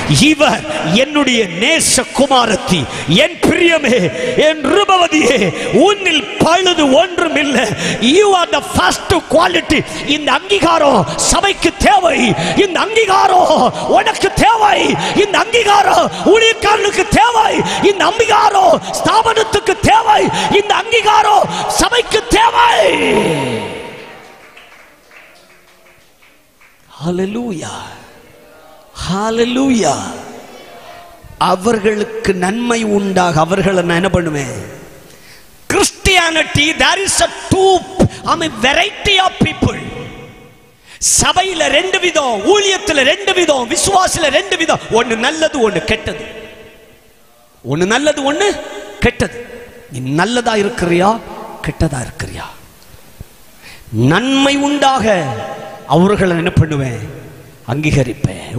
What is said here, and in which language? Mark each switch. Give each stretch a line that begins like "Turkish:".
Tamil: இவர் என்னுடைய நேசகுமாரத்தி, என் பிரியமே, என் ரூபவதியே, உன்னில் பழுது ஒன்றும் இல்லை.
English: You are the first quality.
Tamil: இந்த அங்கீகாரம் சபைக்கு தேவை. இந்த அங்கீகாரம் உனக்கு தேவை. இந்த அங்கீகாரம் ஊழியக்காரனுக்கு தேவை. இந்த அங்கீகாரம் ஸ்தாபனத்துக்கு தேவை. இந்த அங்கீகாரம் சபைக்கு தேவை. ஹalleluya, ஹalleluya. அவர்களுக்கு நன்மை உண்டாக அவர்களை நான் என்ன பண்ணுவேன்?
English: Christianity, there is a variety of people.
Tamil: சபையில 2 விதம், ஊழியத்துல 2 விதம், விசுவாசில 2 விதம். ஒன்னு நல்லது, ஒன்னு கெட்டது. ஒன்னு நல்லது, ஒன்னு கெட்டது. நீ நல்லதா இருக்கிறியா கெட்டதா இருக்கிறியா? நன்மை உண்டாக அவர்களை என்ன பண்ணுவேன்? அங்கீகரிப்பேன்.